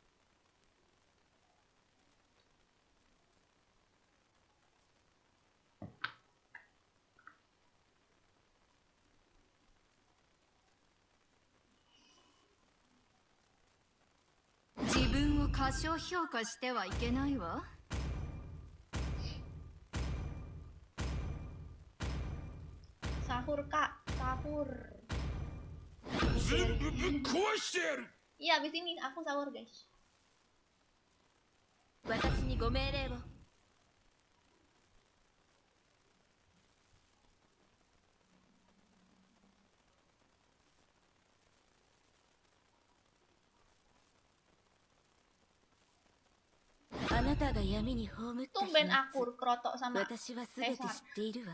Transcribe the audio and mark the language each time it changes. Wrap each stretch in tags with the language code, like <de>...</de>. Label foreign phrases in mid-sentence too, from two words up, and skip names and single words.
<ja>自分を過小評価してはいけないわ。</ja> <id>Sahur Kak, sahur.</id> <ja>全部ぶっ壊してやる。</ja> <id>Iya, abis ini aku sahur guys.</id> <ja>私にご命令を。あなたが闇に葬った秘</ja> <id>Tumben</id> <ja>密</ja> <id>akur Krotok sama</id> <ja>私は全て知っているわ。</ja>